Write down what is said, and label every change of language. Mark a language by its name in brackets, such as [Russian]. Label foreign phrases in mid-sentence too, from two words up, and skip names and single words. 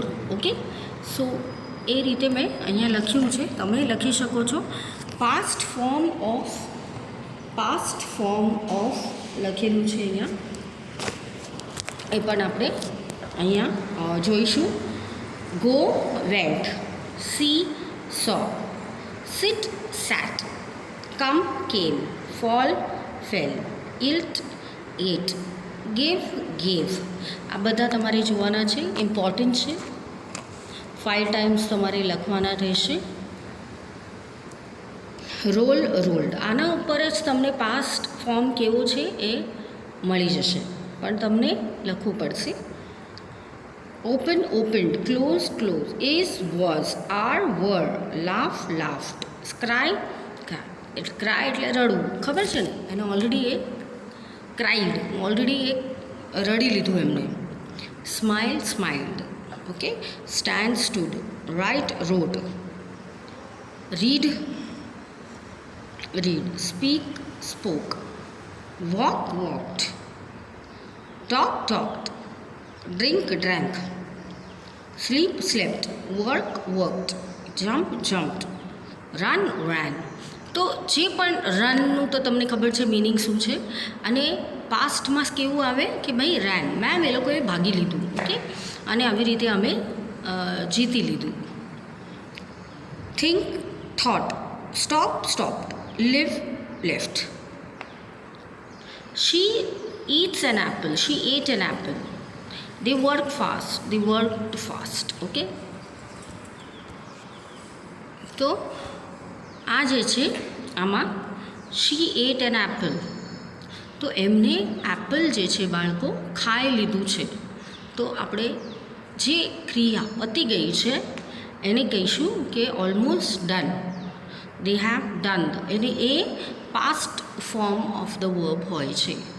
[Gujarati] ઓકે, સો એ રીતે મેં અહીંયા લખ્યું છે. તમે લખી શકો છો. પાસ્ટ ફોર્મ ઓફ લખેલું છે અહીંયા, એ પણ આપણે અહીંયા જોઈશું. [English] go, went, see, saw, sit, sat, come, came, fall, fell, eat, ate, give, gave. [Gujarati] આ બધા તમારે જોવાના છે. ઇમ્પોર્ટન્ટ છે. 5 ટાઈમ્સ તમારે લખવાના રહેશે. [English] roll, rolled. [Gujarati] આના ઉપર જ તમને પાસ્ટ ફોર્મ કેવો છે એ મળી જશે, પણ તમને લખવું પડશે. [English] Open, opened, close, closed, is, was, are, were, laugh, laughed, cry, cried. [Gujarati] Cry એટલે રડવું, ખબર છે ને એને? ઓલરેડી એ ક્રાઇડ, ઓલરેડી એ રડી લીધું એમને. [English] smile, smiled. Okay, stand, stood, write, wrote, read, read, speak, spoke, walk, walked, talk, talked, drink, drank, sleep, slept, work, worked, jump, jumped, run, ran. [Gujarati] તો જે પણ રનનું તો તમને ખબર છે મિનિંગ શું છે, અને પાસ્ટમાં કેવું આવે કે ભાઈ રેન, મેમ એ લોકોએ ભાગી લીધું. ઓકે, અને આવી રીતે અમે જીતી લીધું. [English] think, thought. stop, stopped. Leave, left. She eats an apple. She ate an apple. They work fast. They worked fast. Okay. [Gujarati] તો આ જે છે આમાં [English] she ate an apple. [Gujarati] તો એમને એપલ જે છે બાળકો ખાઈ લીધું છે. તો આપણે જે ક્રિયા પતી ગઈ છે એને કહીશું કે [English] almost done. they have done. [Gujarati] એને એ [English] past form of the verb [Gujarati] હોય છે.